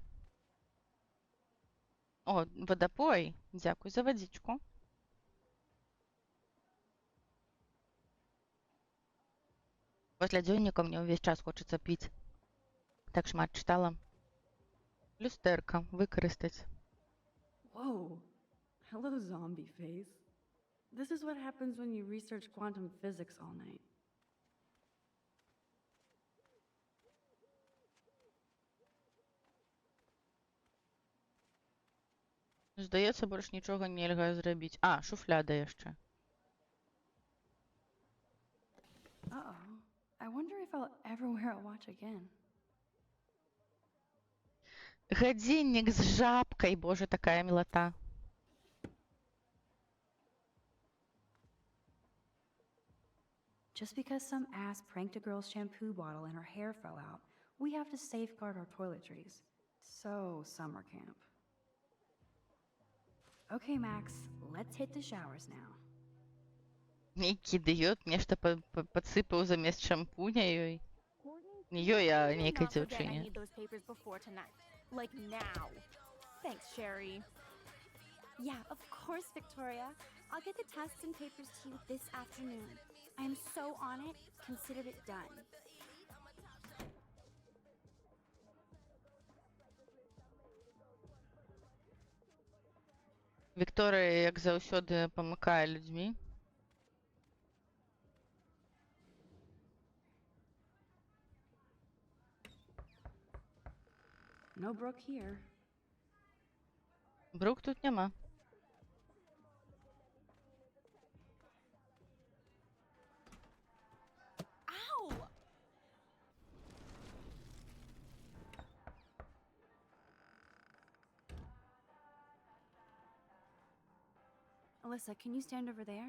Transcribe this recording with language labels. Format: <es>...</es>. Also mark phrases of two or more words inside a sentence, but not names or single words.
<be>О, водопой. Дзякуй за водичку. Пасля дзённіка мне ўвесь час хочацца піць. Так шмат чытала. Люстерка. Використать.</be> <en>Whoa. Hello, zombie face. This is what happens when you research quantum physics all night.</en> <be>Здається, больш нічога нельга зрабіць. А, шуфляда яшчэ.</be> <en>Uh-oh. I wonder if I'll ever wear a watch again.</en> <be>Гадзіннік з жабкай, боже, такая мілата.</be> <en>Just because some ass pranked a girl's shampoo bottle and her hair fell out, we have to safeguard our toiletries. So, summer camp. Okay, Max, let's hit the showers now.</en> <be>Нейкі ідыёт нешта падсыпаў замест шампуня ёй. Не ёй, а нейкай</be> <en>Not forget I</en> <be>дзяўчыне.</be> <en>need those papers before tonight. Like now. Thanks, Sherry. Yeah, of course, Victoria. I'll get the tests and papers to you this afternoon. I am so on it, consider it done.</en> <be>Вікторыя, як заўсёды, памыкае людзьмі.</be> <en>No Brooke here.</en> <be>Брук тут няма.</be> <en>Ow! Alyssa, can you stand over there?</en>